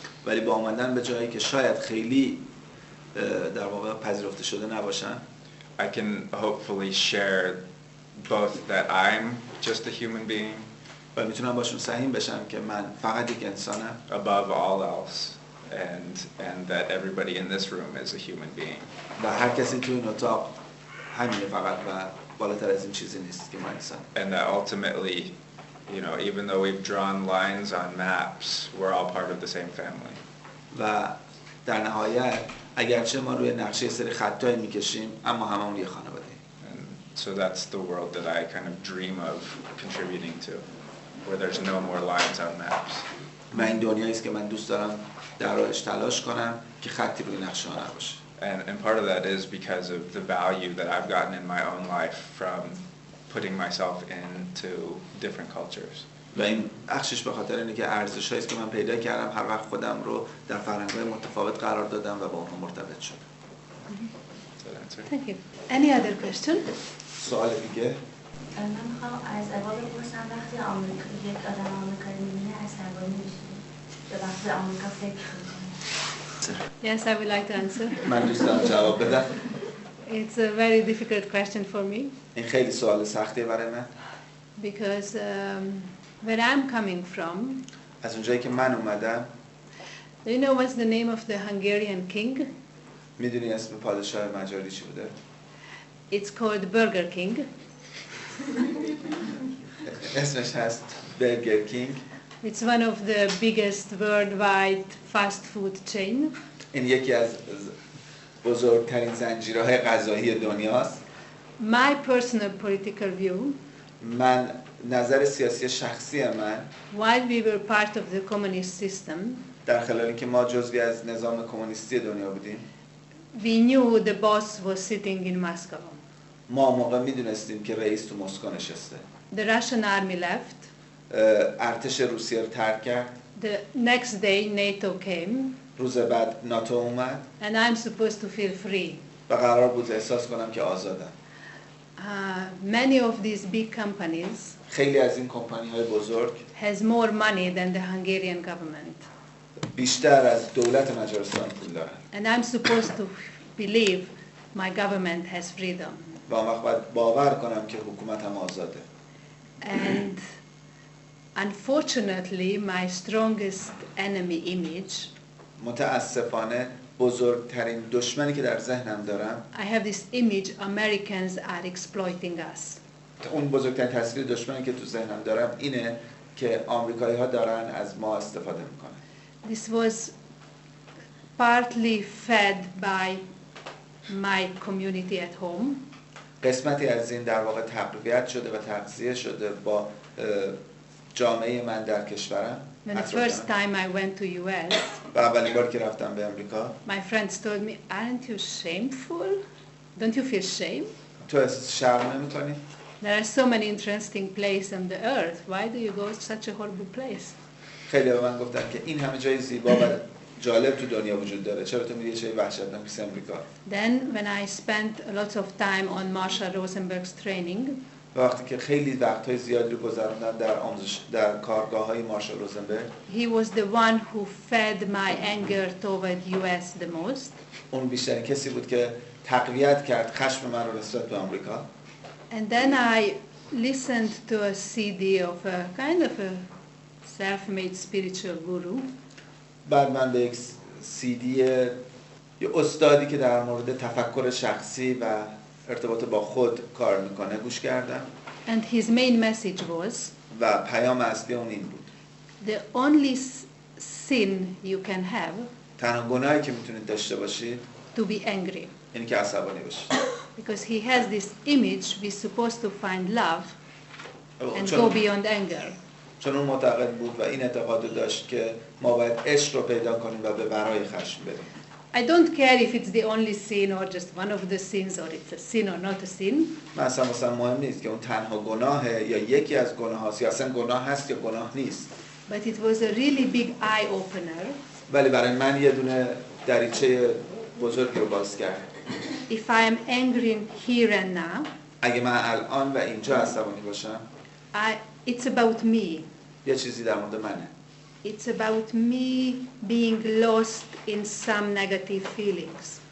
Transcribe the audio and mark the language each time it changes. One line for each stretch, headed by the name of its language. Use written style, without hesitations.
Persian: ولی با اومدن به جایی که شاید خیلی در واقع پذیرفته شده نباشم.
English: I can hopefully share both that I'm just a human being.
Persian: و میتونم باشون سهیم بشم که من فقط یک انسانم.
English: Above all else. And that everybody in this room is a human being.
Persian: و هر کسی تو این اتاق همینه فقط و بالاتر از این چیزی نیست که من انسان.
English: And that ultimately, you know, even though we've drawn lines on maps, we're all part of the same family.
Persian: و در نهایت اگرچه ما روی نقشه سری خطایی میکشیم اما هممون یه خانواده.
English: And so that's the world that I kind of dream of contributing to, where there's no more lines on maps.
Persian: و این دنیایی است که من دوست دارم در راهش تلاش کنم که خطی روی نقشه ها نباشه.
English: And part of that is because of the value that I've gotten in my own life from putting myself into different cultures.
Persian: و این بخشش به خاطر اینه که ارزش‌هایی است که من پیدا کردم هر وقت خودم رو در فرهنگ‌های متفاوت قرار دادم و با اونها مرتبط شدم.
English: Thank you. Any other question?
Persian: سوال دیگه؟ من میخوام از اوا بپرسم وقتی یک آدم آمریکایی میبینه عصبانی میشه یا وقتی آمریکا فکر میکنه؟
English: Yes, I would like to answer.
Persian: من دوست دارم جواب بدم.
English: It's a very difficult question for me.
Persian: این خیلی سوال سختیه برای من.
English: Because where I'm coming from.
Persian: از اونجایی که من اومدم.
English: Do you know what's the name of the Hungarian king?
Persian: میدونی اسم پادشاه مجاری چی بوده؟
English: It's called Burger King.
Persian: اسمش هست برگر کینگ.
English: It's one of the biggest worldwide fast food chain.
Persian: این یکی از بزرگترین زنجیرهای غذایی دنیاست.
English: My personal political view.
Persian: من نظر سیاسی شخصی من.
English: While we were part of the communist system.
Persian: در خلال اینکه ما جزوی از نظام کمونیستی دنیا بودیم.
English: We knew the boss was sitting in Moscow.
Persian: ما موقع میدونستیم که رئیس تو مسکو نشسته.
English: The Russian army left.
Persian: ارتش روسیه رو ترک کرد.
English: The next day NATO came.
Persian: روز بعد ناتو اومد.
English: And I'm supposed to feel free.
Persian: و قرار بود احساس کنم که آزادم.
English: Many of these big companies
Persian: خیلی از این کمپانی‌های بزرگ
English: has more money than the Hungarian government.
Persian: بیشتر از دولت مجارستان پول دارن.
English: And I'm supposed to believe my government has freedom.
Persian: و اون وقت باید باور کنم که حکومتم آزاده.
English: And unfortunately, my strongest enemy image,
Persian: متاسفانه بزرگترین دشمنی که در ذهنم دارم،
English: I have this image Americans are exploiting us.
Persian: اون بزرگترین تصویر دشمنی که تو ذهنم دارم اینه که آمریکایی‌ها دارن از ما استفاده میکنن.
English: This was partly fed by my community at home.
Persian: قسمتی از این در واقع تقویت شده و تغذیه شده با جامعه من در کشورم.
English: When the first time I went to US,
Persian: و اولین بار که رفتم به امریکا،
English: my friends told me, aren't you shameful? Don't you feel shame?
Persian: تو شرم نمی‌کنی؟
English: There are so many interesting places on the earth. Why do you go to such a horrible place?
Persian: خیلی به من گفتن که این همه جای زیبا و جالب تو دنیا وجود داره، چرا تو میری چه وحشتناک مثل امریکا؟
English: Then when I spent a lot of time on Marshal Rosenberg's training,
Persian: وقتی که خیلی وقت‌های زیادی رو گذروندم در آموزش در کارگاه‌های مارشال روزنبرگ،
English: he was the one who fed my anger toward US the most.
Persian: اون بیشترین کسی بود که تقویت کرد خشم من رو نسبت به آمریکا.
English: And then I listened to a CD of a kind of a self-made spiritual guru.
Persian: بعد من به یک CD یه استادی که در مورد تفکر شخصی و ارتباط با خود کار میکنه گوش کردم.
English: And his main message was,
Persian: و پیام اصلی اون این بود:
English: the only sin you can have
Persian: تنها گناهی که میتونید داشته باشید
English: to be angry.
Persian: اینه که عصبانی باشید.
English: Because he has this image we're supposed to find love and go beyond anger.
Persian: چون اون معتقد بود و این اعتقاد رو داشت که ما باید عشق رو پیدا کنیم و به برای خشم بریم.
English: I don't care if it's the only sin or just one of the sins or it's a sin or not a sin.
Persian: مثلا مهم نیست که اون تنها گناهه یا یکی از گناهاست یا اصلا گناه هست یا گناه نیست.
English: But it was a really big eye opener.
Persian: ولی برای من یه دونه دریچه بزرگی رو باز کرد.
English: If I am angry here and now,
Persian: اگه من الان و اینجا عصبانی باشم،
English: it's about me.
Persian: یه چیزی در مورد منه.
English: It's about me being lost in some negative feelings.